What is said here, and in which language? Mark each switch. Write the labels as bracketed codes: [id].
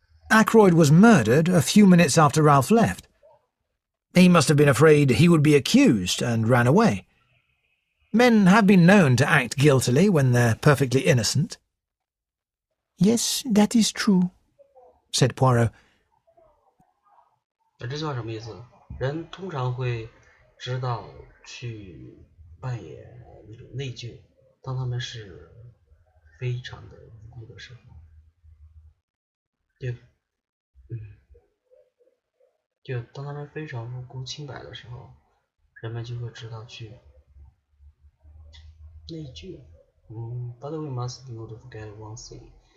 [en] Ackroyd was murdered a few minutes after Ralph left. He must have been afraid he would be accused and ran away. Men have been known to act guiltily when they're perfectly innocent. Yes, that is true, said Poirot. [zh] 这句话什么意思？人通常会知道去扮演那种内疚，当他们是非常的无辜的时候，就当他们非常无辜清白的时候，人们就会知道去内疚。 [en] But we must not forget one thing.